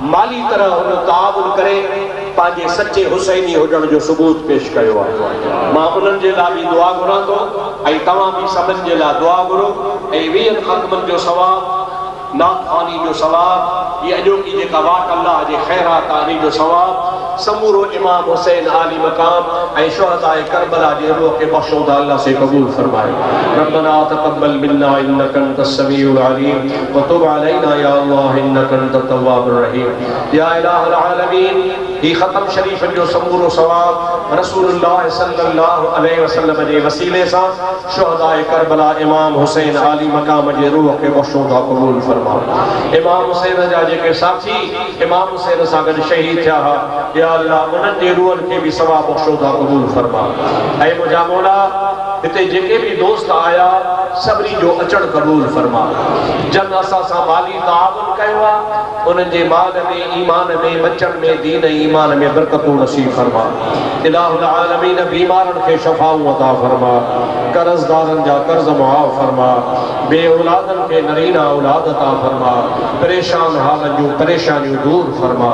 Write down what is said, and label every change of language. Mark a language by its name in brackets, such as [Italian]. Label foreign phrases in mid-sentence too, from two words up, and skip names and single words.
[Sindhi] माली तरह हुन ताउन करे पंहिंजे सचे हुसैनी हुजण जो सबूत पेश कयो आहे। मां उन्हनि जे लाइ बि दुआ घुरां थो ऐं तव्हां बि सभिनि जे लाइ दुआ घुरो ऐं 20 ख़तमनि जो सवाब, नाथानी जो सवाब, ये अॼोकी जेका वाट अल्लाह जे ख़ैरात आनी जो सवाब समूरो इमाम हुसैन आली मकाम ऐं शुहदाए करबला जे रूह के बख्शो दा अल्लाह से कबूल फरमाए। [Arabic] ربنا تقبل منا إنك أنت السميع العليم وتب علينا يا الله إنك أنت التواب الرحيم. يا إله العالمين, [Sindhi] ही ख़तम शरीफ जो समूरो सवाब रसूलुल्लाह [Arabic] صلى الله عليه وسلم [Sindhi] जे वसीले सां शुहदाए करबला इमाम हुसैन आली मकाम जे रूह के बख्शो दा कबूल फरमाए। इमाम हुसैन जा जेके साथी इमाम हुसैन सां गॾु शहीद थिया हा, या अल्लाह उन्हनि जे रूहनि खे बि सवाब बख्शो दा कबूल फरमा। ऐं मुंहिंजा मौला हिते जेके बि दोस्त आया सभिनी जो अचण कबूल फरमा। जन असां सां माली ताउन कयो आहे उन्हनि जे माल में, ईमान में, बचन में, दीन ईमान में बरकतूं नसीब फरमा। [Arabic] إله العالمين [Sindhi] बीमारनि खे शफ़ाऊं अता फरमा, कर्ज़दारनि जा कर्ज़ मुआफ़ फरमा, बे औलादनि खे नरीना औलाद अता फरमा, परेशान हालनि जूं परेशानियूं दूर फरमा।